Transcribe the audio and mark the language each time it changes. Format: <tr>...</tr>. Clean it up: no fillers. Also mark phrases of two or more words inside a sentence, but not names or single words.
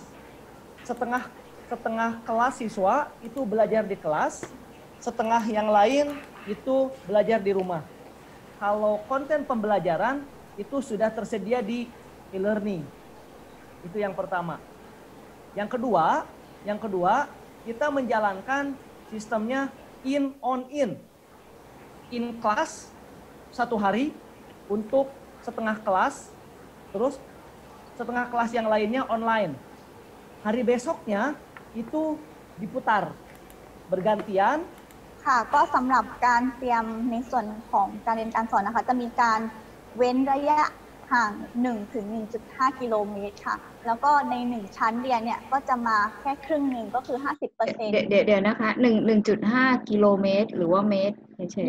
<id>Setengah kelas siswa itu belajar di kelas, setengah yang lain itu belajar di rumah. Kalau konten pembelajaran itu sudah tersedia di e-learning. Itu yang pertama. Yang kedua, kita menjalankan sistemnya</id> <en>in on in. In class</en> <id>1 hari untuk setengah kelas, terus setengah kelas yang lainnya online. Hari besoknya itu diputar bergantian.</id> <th>ค่ะก็สำหรับการเตรียมในส่วนของการเรียนการสอนนะคะจะมีการเว้นระยะห่าง1 ถึง 1.5 กิโลเมตรค่ะแล้วก็ใน1ชั้นเรียนเนี่ยก็จะมาแค่ครึ่งหนึ่งก็คือ 50% เดี๋ยวนะคะ1.5 กิโลเมตรหรือว่าเมตรเฉย</th>